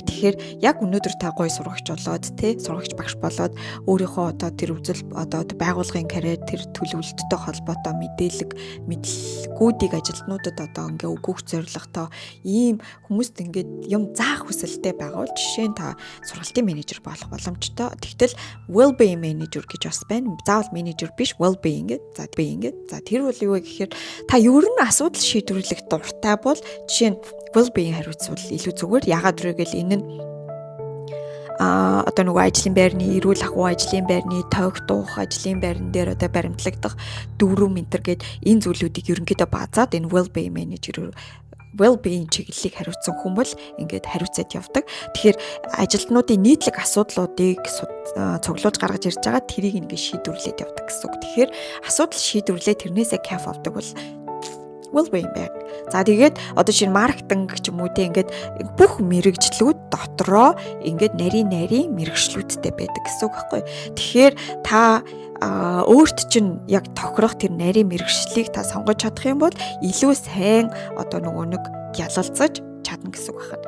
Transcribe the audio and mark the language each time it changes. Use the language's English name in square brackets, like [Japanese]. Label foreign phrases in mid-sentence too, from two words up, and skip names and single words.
[Mongolian] Тэгэхээр яг өнөөдөр та гоё сургагч болоод сургагч багш болоод өөрийнхөө одоо тэр үзэл одоо байгууллагын карьер тэр төлөвлөлттэй холбоотой мэдээлгүүдийг ажилтнуудад одоо ингээ өгөх зорилготой ийм хүмүүст ингээд юм заах хүсэлтэй байгаа бол жишээ нь та сургалтын менежер болох боломжтой. Тэгтэл [English] well-being manager [Mongolian] гэж бас байна. Заавал менежер биш, well-being гэдэг. За being гэдэг. За тэр бол юу вэ гэхээр та ер нь асуудал шийдвэрлэх дуртай бол жишээ нь well-being хариуцвал илүү зүгээр. Ягаад гэвэл энэ нь одоо нөгөө ажлын байрны эрүүл ахуй ажлын байрны тоогдох ажлын байран дээр одоо баримтлагдах дүүрэн ментор гэд энэ зүйлүүдийг ерөнхийдөө базаад энэ [English] well-being manager [Mongolian] well-being чиглэлийг хариуцсан хүн бол ингээд хариуцаад явдаг. Тэгэхээр ажилтнуудын нийтлэг асуудлуудыг цуглуулж гаргаж ирж байгаа тэрийг ингээд шийдвэрлээд явдаг гэсэн үг. Тэгэхээр асуудал шийдвэрлээ тэрнээсээ кайф авдаг бол well-being байна. За тэгээд одоо шинэ маркетинг ч юм уу те ингээд бүх мэрэгжлүүд дотроо ингээд нарийн мэрэгчлүүдтэй байдаг гэсэн үг байхгүй. Тэгэхээр та өөрт чинь яг тохирох тэр нарийн мэрэгчлийг та сонгож чадах юм бол илүү сайн одоо нөгөө нэг гялалцаж чадна гэсэн үг байна.